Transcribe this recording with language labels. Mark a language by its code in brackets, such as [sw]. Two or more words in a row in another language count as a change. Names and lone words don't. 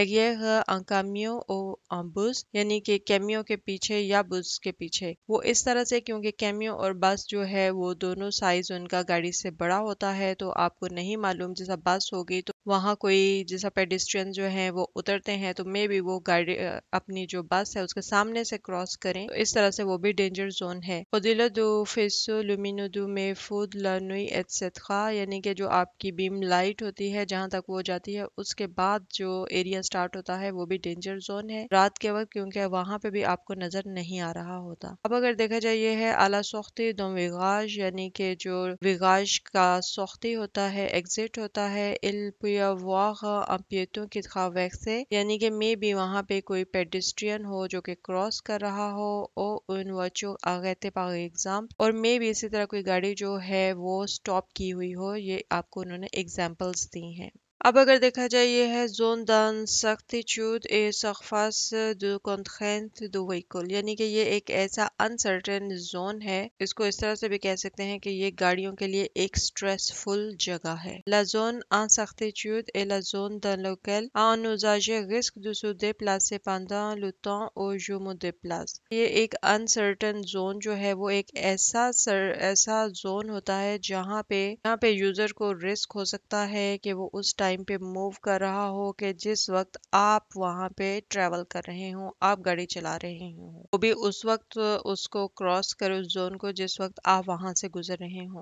[hi] कैमियो ओ बस, यानी कि कैमियो के पीछे या बस के पीछे, वो इस तरह से क्योंकि कैमियो और बस जो है वो दोनों साइज उनका गाड़ी से बड़ा होता है, तो आपको नहीं मालूम जैसा बस होगी तो वहाँ कोई जैसा पेडिस्ट्रियन जो है वो उतरते हैं तो [en] maybe [hi] वो गाड़ी अपनी जो बस है उसके सामने से क्रॉस करें, तो इस तरह से वो भी [en] danger zone [hi] है। [fr] Au-delà du faisceau lumineux du méfou de la nuit etc. [hi] यानी कि जो आपकी [en] beam light [hi] होती है जहाँ तक वो जाती है उसके बाद जो एरिया स्टार्ट होता है वो भी [en] danger zone [hi] है रात के वक्त, क्योंकि वहाँ पे भी आपको नजर नहीं आ रहा होता। अब अगर देखा जाए ये है [fr] à la sortie d'un virage, [hi] यानी कि जो विगाज का सख्ती होता है, एग्जिट होता है। [fr] il peut y avoir un piéton qui traverse, [hi] यानी कि [en] maybe [hi] वहाँ पे कोई पेडिस्ट्रियन हो जो कि क्रॉस कर रहा हो, और [fr] une voiture arrêtée par exemple, [hi] और [en] maybe [hi] इसी तरह कोई गाड़ी जो है वो स्टॉप की हुई हो। ये आपको उन्होंने एग्जाम्पल्स दी हैं। अब अगर देखा जाए ये है [fr] जोन d'incertitude et surface de contrainte de véhicule, [hi] यानी कि ये एक ऐसा [en] uncertain zone [hi] है, इसको इस तरह से भी कह सकते हैं कि ये गाड़ियों के लिए एक स्ट्रेसफुल जगह है। [fr] La zone incertitude est la zone dans laquelle un usager risque de se déplacer pendant le temps où je me déplace। [hi] ये एक [en] uncertain zone [hi] जो है वो एक ऐसा जोन होता है जहाँ पे यूजर को रिस्क हो सकता है कि वो उस टाइम पे मूव कर रहा हो कि जिस वक्त आप वहाँ पे ट्रेवल कर रहे हो, आप गाड़ी चला रहे हो, वो भी उस वक्त उसको क्रॉस करे उस जोन को जिस वक्त आप वहां से गुजर रहे हो।